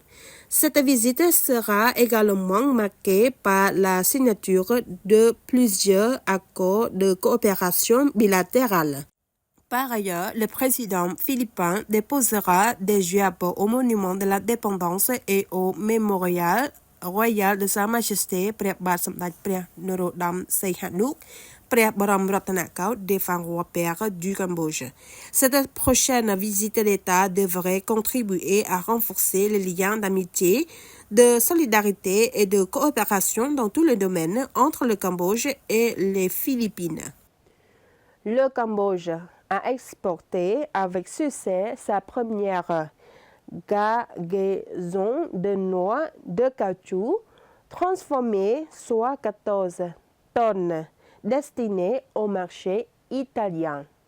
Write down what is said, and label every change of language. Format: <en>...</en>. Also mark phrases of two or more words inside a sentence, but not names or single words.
<fr>Cette visite sera également marquée par la signature de plusieurs accords de coopération bilatérale. Par ailleurs, le président philippin déposera des gerbes au monument de l'indépendance et au mémorial royal de Sa Majesté ព្រះបាទសម្ដេចព្រះនរោត្តមសីហនុ ព្រះបរមរតនកោដ្ឋ des Pharaons Pères du Cambodge. Cette prochaine visite d'État devrait contribuer à renforcer les liens d'amitié, de solidarité et de coopération dans tous les domaines entre le Cambodge et les Philippines. Le Cambodge a exporté avec succès sa première cargaison de noix de caoutchouc transformée, soit 14 tonnes, destinées au marché italien.</fr>